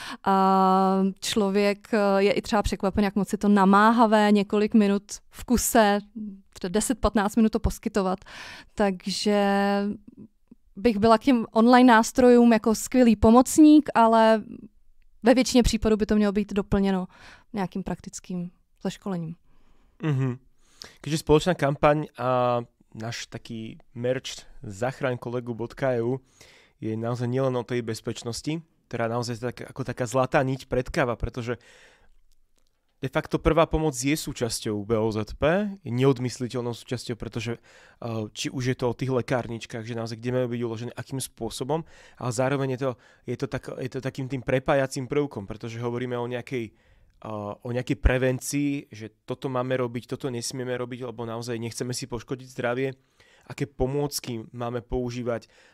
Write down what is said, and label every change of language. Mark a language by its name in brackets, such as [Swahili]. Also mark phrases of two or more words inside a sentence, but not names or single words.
[Czech] Člověk je i třeba překvapen, jak moc je to namáhavé, několik minut v kuse, 10-15 minut to poskytovat. Takže bych byla k těm online nástrojům jako skvělý pomocník, ale ve většině případů by to mělo být doplněno nějakým praktickým zaškolením. Mm-hmm. [Slovak] Keďže spoločná kampaň a náš taký merch zachraňkolegu.eu je naozaj nielen o tej bezpečnosti, ktorá naozaj tak, ako taká zlatá niť pretkáva, pretože [Latin] de facto [Slovak] prvá pomoc je súčasťou BOZP, je neodmysliteľnou súčasťou, pretože či už je to o tých lekárničkách, že naozaj kde majú byť uložené, akým spôsobom, ale zároveň je to takým tým prepájacím prvkom, pretože hovoríme o nejakej prevencii, že toto máme robiť, toto nesmieme robiť, lebo naozaj nechceme si poškodiť zdravie, aké pomôcky máme používať,